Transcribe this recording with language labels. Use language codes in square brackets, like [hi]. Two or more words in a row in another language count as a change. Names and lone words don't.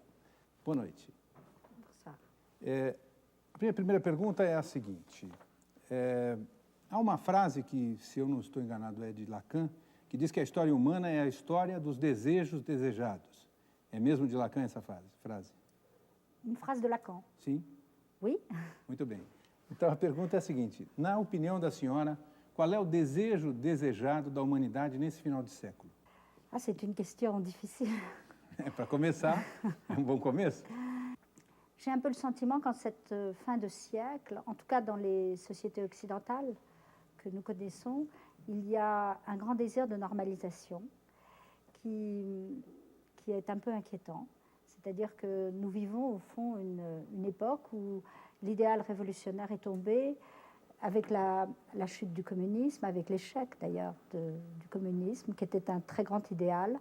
[pt] Boa noite. A minha primeira pergunta é a seguinte. Há uma frase que, se eu não estou enganado, é de Lacan, que diz que a história humana é a história dos desejos desejados. É mesmo de Lacan essa frase? [fr] Une phrase de Lacan. [pt] Sim? [fr] Oui. [pt] Muito bem. Então, a pergunta é a seguinte. Na opinião da senhora, qual é o desejo desejado da humanidade nesse final de século? [fr] Ah, c'est une question difficile. [pt] Para começar, é um bom começo? [fr] J'ai un peu le sentiment qu'en cette fin de siècle, en tout cas dans les sociétés occidentales que nous connaissons, il y a un grand désir de normalisation qui est un peu inquiétant. C'est-à-dire que nous vivons au fond une époque où l'idéal révolutionnaire est tombé avec la chute du communisme, avec l'échec d'ailleurs du communisme, qui était un très grand idéal.